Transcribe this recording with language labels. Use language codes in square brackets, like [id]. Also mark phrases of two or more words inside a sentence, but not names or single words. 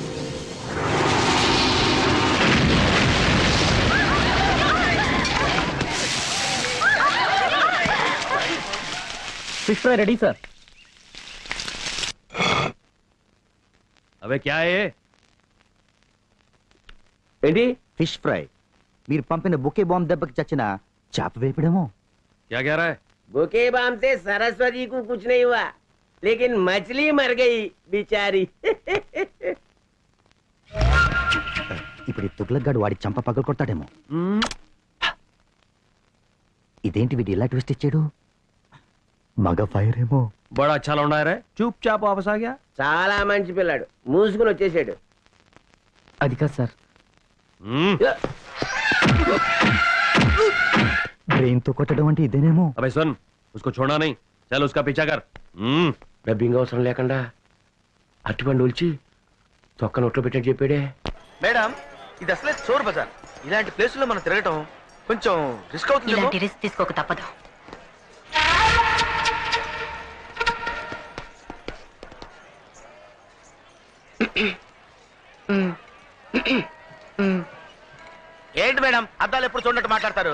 [te] ఫిష్ ఫ్రై రెడీ సార్. [hi] अबे क्या है? [te] ఏంటి? ఫిష్ ఫ్రై. మీరు పంపిన బుకే బాంబ్ దెబ్బకి చచ్చిన చేప వేపడేమో. [hi] क्या कह रहा है? बुके बम से सरस्वती को कुछ नहीं हुआ, लेकिन मछली मर गई बेचारी. [te] ఇప్పుడు ఈ తుగ్లక్ వాడి చంప పగలు కొడతాడేమో. ఇదేంటి వీడు ఇలా ట్విస్ట్ ఇచ్చాడు? మగ ఫైర్ ఏమో. [hi] बड़ा अच्छा लौंडा है रे, चुपचाप वापस आ गया. [te] చాలా మంచి పిల్లాడు, మూసుకుని వచ్చేసాడు. అది కాదు సార్, బ్రెయిన్ తో కొట్టడం అంటే ఇదేనేమో. [hi] अबे सुन, उसको छोड़ना नहीं, चल उसका पीछा कर. [te] డబ్బింగ్ అవసరం లేకుండా అట్టిపండు ఒలిచి తొక్క నోట్లో పెట్టని చెప్పాడే. మేడం, ఇది అసలే చోర్ బజార్. ఇలాంటి ప్లేసుల్లో మనం తిరగటం కొంచెం రిస్క్ అవుతుంది. ఇలాంటి రిస్క్ తీసుకోక తప్పదు. ఏంటి మేడం, అద్దాలు ఎప్పుడు చూడట్టు మాట్లాడతారు?